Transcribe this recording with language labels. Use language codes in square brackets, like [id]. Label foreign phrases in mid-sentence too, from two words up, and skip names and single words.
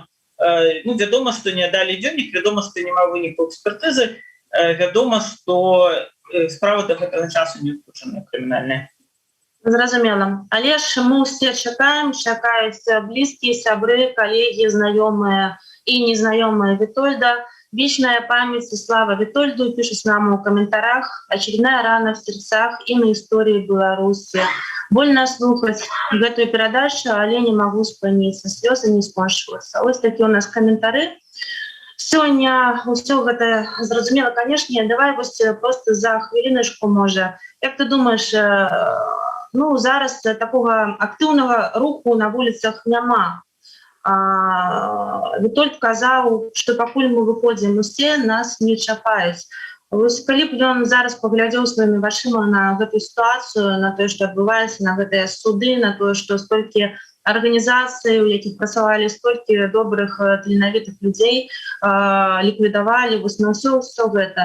[be] Вядома, што не далі дзённік, вядома, што няма вынікаў экспертызы, вядома, што справа да гэтага часу не ўключаная крымінальная. Зразумела. Але ж мы ўсе чакаюць блізкія, сябры, калегі, знаёмыя і незнаёмыя Вітольда. [ru] Вечная память и слава Витольду, пишут нам в комментариях. Очередная рана в сердцах и на истории Беларуси. Больно слухать эту передачу, але не могу спыниться. Слезы не скончилися. Вот такие у нас комментарии. Сегодня все это зразумело, конечно. Давай просто за хвилиночку, может. Как ты думаешь, [be] зараз такого активного руху на улицах нема? Вітольд казаў, што пакуль мы выходзім усе, нас не чапаюць. Вось калі б ён зараз паглядзеў сваімі вачыма на гэтую сітуацыю, на тое, што адбываецца, на гэтыя суды, на тое, што столькі арганізацый, у якіх працавалі столькі добрых таленавітых людзей, ліквідавалі, вось на ўсё гэта.